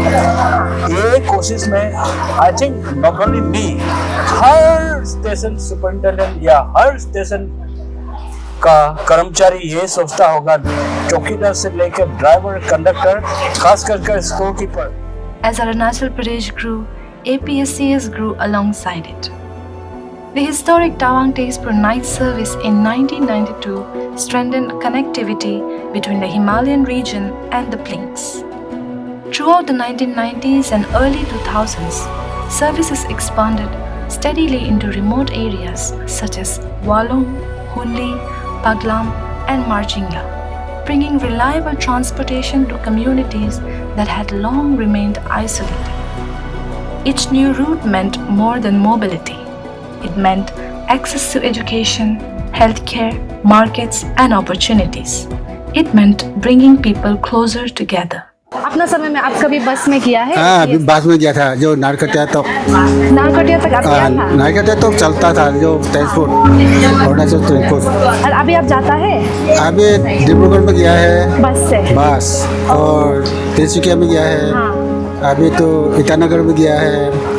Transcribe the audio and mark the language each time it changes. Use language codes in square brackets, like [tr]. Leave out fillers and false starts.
[hi] ये कोशिश में [en] I think not only me, [hi] हर station superintendent या हर स्टेशन का कर्मचारी ये सोचता होगा, चौकीदार से लेकर ड्राइवर, कंडक्टर, खास करके store keeper. [en] As Arunachal Pradesh grew, APSTS grew alongside it. The historic Tawang Tezpur night service in 1992 strengthened connectivity between the Himalayan region and the plains. Throughout the 1990s and early 2000s, services expanded steadily into remote areas such as Walong, Hunli, Paglam, and Marjingla, bringing reliable transportation to communities that had long remained isolated. Each new route meant more than mobility. It meant access to education, healthcare, markets, and opportunities. It meant bringing people closer together. [hi] अपना समय में आप कभी बस में किया है? हाँ, अभी बस में गया था, जो नारकटिया तक। नारकटिया तक आप गया था? नारकटिया तक चलता था, जो ट्रांसपोर्ट, अरुणाचल ट्रांसपोर्ट। और अभी आप जाता है? अभी डिब्रूगढ़ में गया है बस से। बस, और तिनसुकिया में गया है। हाँ। अभी तो ईटानगर में गया है।